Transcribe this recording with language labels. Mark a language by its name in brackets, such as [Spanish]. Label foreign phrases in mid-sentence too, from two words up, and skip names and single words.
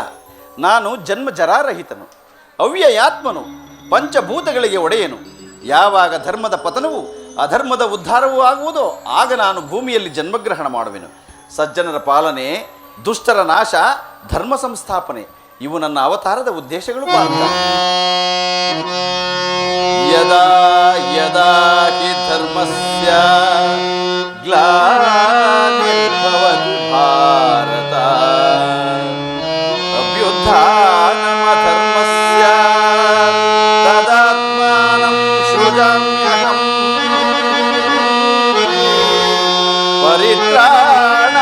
[Kannada] ನಾನು ಜನ್ಮ ಜರಾರಹಿತನು, ಅವ್ಯಯಾತ್ಮನು, ಪಂಚಭೂತಗಳಿಗೆ ಒಡೆಯನು. ಯಾವಾಗ ಧರ್ಮದ ಪತನವು ಅಧರ್ಮದ ಉದ್ಧಾರವೂ ಆಗುವುದೋ ಆಗ ನಾನು ಭೂಮಿಯಲ್ಲಿ ಜನ್ಮಗ್ರಹಣ ಮಾಡುವೆನು. ಸಜ್ಜನರ ಪಾಲನೆ, ದುಷ್ಟರ ನಾಶ, ಧರ್ಮ ಸಂಸ್ಥಾಪನೆ ಇವು ನನ್ನ ಅವತಾರದ ಉದ್ದೇಶಗಳು. [Sanskrit] ಯದಾ ಯದಾ ಹಿ ಧರ್ಮಸ್ಯ ಗ್ಲಾನಿರ್ಭವತಿ ಭಾರತ ಅಭ್ಯುತ್ಥಾನಮಧರ್ಮಸ್ಯ ತದಾತ್ಮಾನಂ ಸೃಜಾಮ್ಯಹಂ ಪರಿತ್ರಾಣ